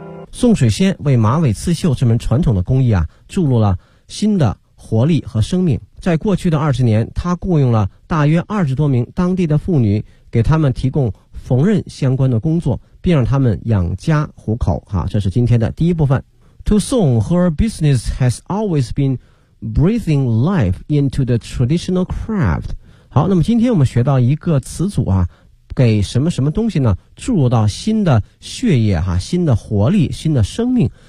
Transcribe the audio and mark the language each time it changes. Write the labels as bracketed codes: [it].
[zh] 宋水仙为马尾刺绣这门传统的工艺啊注入了新的活力和生命。在过去的20年，他雇佣了大约20多名当地的妇女，给他们提供缝纫相关的工作，并让他们养家糊口。这是今天的第一部分。 [en] To Song, her business has always been breathing life into the traditional craft。 [zh] 好，那么今天我们学到一个词组啊，给什么什么东西呢？注入到新的血液，新的活力，新的生命。